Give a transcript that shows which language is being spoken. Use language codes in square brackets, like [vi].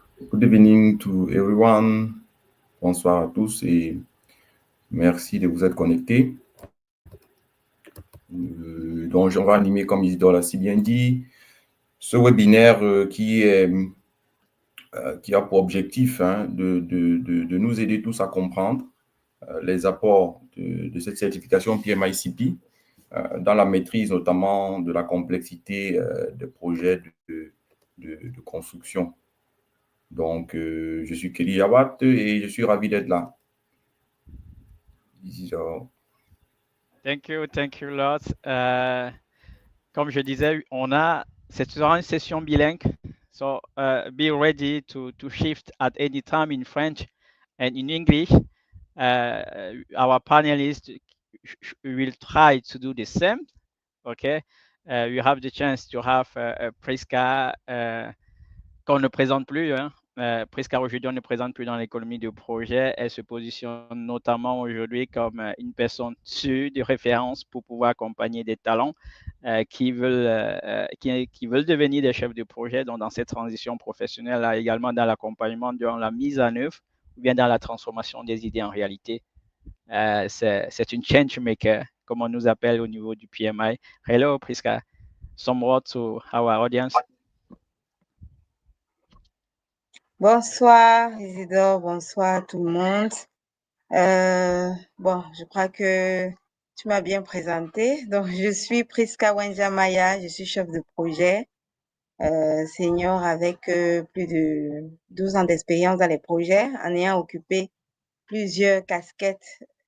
[en] Good evening to everyone. [fr] Bonsoir à tous et merci de vous être connectés. Donc, on va animer, comme Isidore l'a si bien dit, ce webinaire qui a pour objectif de nous aider tous à comprendre les apports de cette certification PMI-CP dans la maîtrise notamment de la complexité des projets de construction. Donc, je suis Kelly Jawat et je suis ravi d'être là. Isidore. [en] Thank you, Lot. [fr] Comme je disais, c'est toujours une session bilingue. [en] So be ready to shift at any time in French and in English. Our panelists will try to do the same. Okay. You have the chance to have Priska [fr] qu'on ne présente plus. Priska aujourd'hui, on ne présente plus dans l'économie de projet. Elle se positionne notamment aujourd'hui comme une personne sûre de référence pour pouvoir accompagner des talents qui veulent devenir des chefs de projet. Donc, dans cette transition professionnelle, là, également dans l'accompagnement, dans la mise en œuvre ou bien dans la transformation des idées en réalité. C'est une change maker, comme on nous appelle au niveau du PMI. [en] Hello, Priska. Some words to our audience. [fr] Bonsoir Isidore, bonsoir tout le monde. Bon, je crois que tu m'as bien présenté. Donc, je suis Priska Wenjamaya, je suis chef de projet senior avec plus de 12 ans d'expérience dans les projets, en ayant occupé plusieurs casquettes.